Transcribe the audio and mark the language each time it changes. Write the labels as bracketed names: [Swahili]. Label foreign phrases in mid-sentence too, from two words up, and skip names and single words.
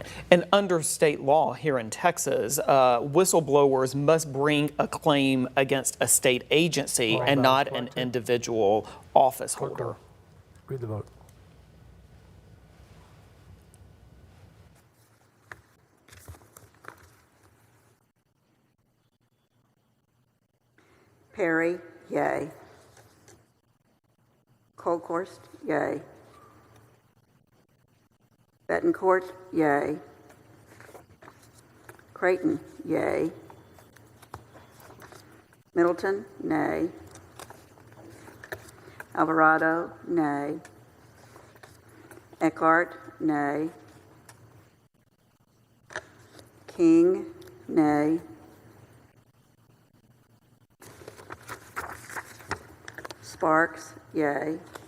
[English] And under state law here in Texas, whistleblowers must bring a claim against a state agency and not an individual office holder. Read the vote. Perry, yay. Colkhorst, yay. Bettencourt, yay. Creighton, yay. Middleton, nay. Alvarado, nay. Eckhart, nay. King, nay. Sparks, yay.